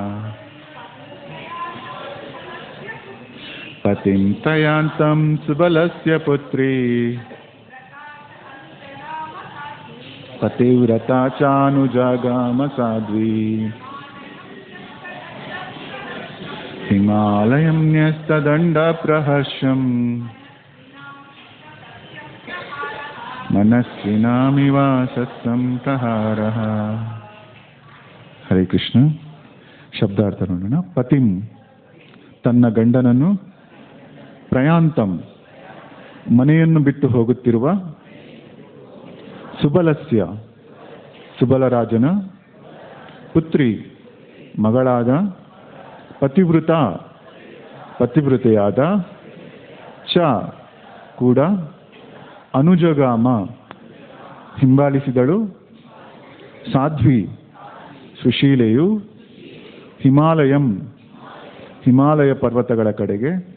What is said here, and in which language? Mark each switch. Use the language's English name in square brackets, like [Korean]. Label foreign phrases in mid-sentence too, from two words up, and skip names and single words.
[Sanskrit] ಪತಿಂ ಪ್ರಯಾಂತಂ ಸುಬಲಸ್ಯ ಪುತ್ರಿ ಪತಿವ್ರತಾ ಚಾನುಜಗಾಮ ಸಾಧ್ವಿ ಹಿಮಾಲಯಂ ನ್ಯಸ್ತದಂಡಪ್ರಹರ್ಷಂ ಮನಸ್ಸಿನಾಮಿವ ಸಂಪ್ರಹಾರಃ. [Kannada] ಹರೇ ಕೃಷ್ಣ. ಶಬ್ದಾರ್ಥ ನೋಡೋಣ. ಪತಿಂ ತನ್ನ ಗಂಡನನ್ನು, ಪ್ರಯಾಂತಂ ಮನೆಯನ್ನು ಬಿಟ್ಟು ಹೋಗುತ್ತಿರುವ, ಸುಬಲಸ್ಯ ಸುಬಲರಾಜನ, ಪುತ್ರಿ ಮಗಳಾದ, ಪತಿವೃತೆಯಾದ, ಚ ಕೂಡ, ಅನುಜಗಾಮ ಹಿಂಬಾಲಿಸಿದಳು, ಸಾಧ್ವಿ ಸುಶೀಲೆಯು, ಹಿಮಾಲಯಂ ಹಿಮಾಲಯ ಪರ್ವತಗಳ ಕಡೆಗೆ,